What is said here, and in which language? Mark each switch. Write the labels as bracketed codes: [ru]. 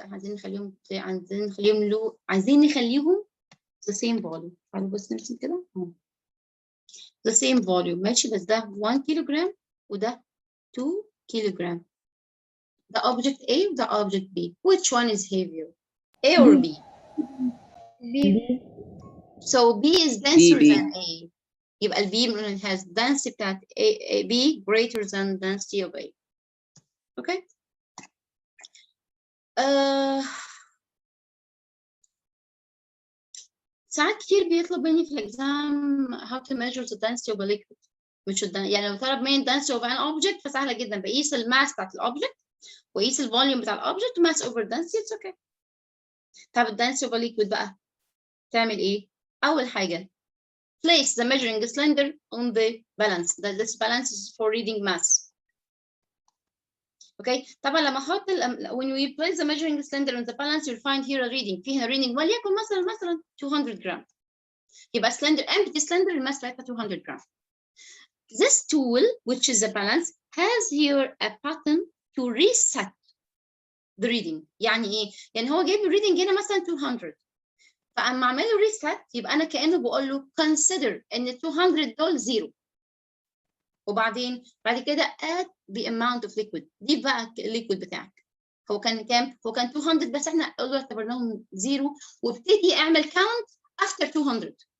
[ar] عايزين نخليهم [en] the same volume. [ar] تعالوا بس نرسم كده [en] the same volume [ar] ماشي بس ده 1 كيلو جرام وده 2 كيلو جرام. [en] the object A و the object B. which one is heavier? A or B? So B is denser than A. [ar] يبقى ال B [en] has density [ar] بتاعت B greater than density of A. Okay. ساعات كتير بيطلب مني في الإكزام how to measure the density of a liquid. مش يعني لو طلب مني density of an object فسهلة جدا بقيس الماس بتاعت الأوبجكت وقيس الفوليوم بتاع الأوبجكت وماس over density [en] it's okay. [ar] طب ال density of a liquid بقى تعمل إيه؟ أول حاجة [en] place the measuring cylinder on the balance. This balance is for reading mass. Okay. [ar] طبعا لما احط [en] when we place the measuring cylinder on the balance you'll find here a reading. [ar] في هنا reading وليكن مثلا 200 جرام. يبقى cylinder empty cylinder الماس بتاعتها 200 جرام. [en] This tool which is the balance has here a button to reset the reading. [ar] يعني ايه؟ يعني هو جايب الريدنج هنا مثلا 200. فاما اعمل له ريست يبقى انا كانه بقول له consider ان 200 دول زيرو وبعدين بعد كده [en] add the amount of liquid. [ar] دي بقى الليكويد بتاعك هو كان كام؟ هو كان 200 بس احنا اعتبرناهم زيرو وابتدي اعمل [en] count after 200.